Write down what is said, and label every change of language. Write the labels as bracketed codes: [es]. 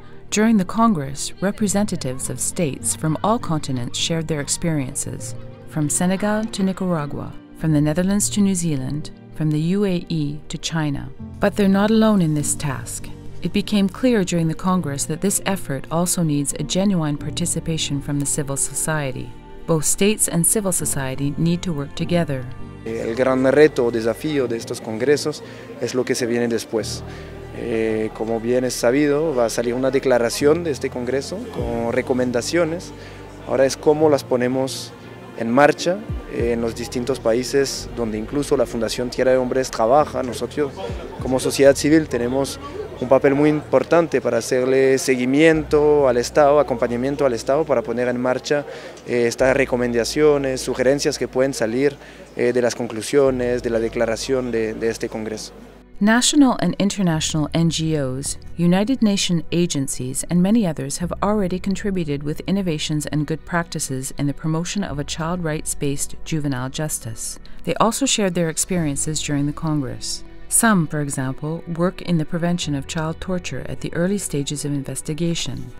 [en] During the Congress, representatives of states from all continents shared their experiences, from Senegal to Nicaragua, from the Netherlands to New Zealand, from the UAE to China. But they're not alone in this task. It became clear during the Congress that this effort also needs a genuine participation from the civil society. Both states and civil society need to work together. [es] El gran reto o desafío de estos congresos es lo que se viene después. Como bien es sabido, va a salir una declaración de este congreso con recomendaciones. Ahora es cómo las ponemos en marcha en los distintos países donde incluso la Fundación Tierra de Hombres trabaja. Nosotros como sociedad civil tenemos un papel muy importante para hacerle seguimiento al Estado, acompañamiento al Estado para poner en marcha estas recomendaciones, sugerencias que pueden salir de las conclusiones, de la declaración de este Congreso. [en] National and international NGOs, United Nations agencies, and many others have already contributed with innovations and good practices in the promotion of a child rights-based juvenile justice. They also shared their experiences during the Congress. Some, for example, work in the prevention of child torture at the early stages of investigation.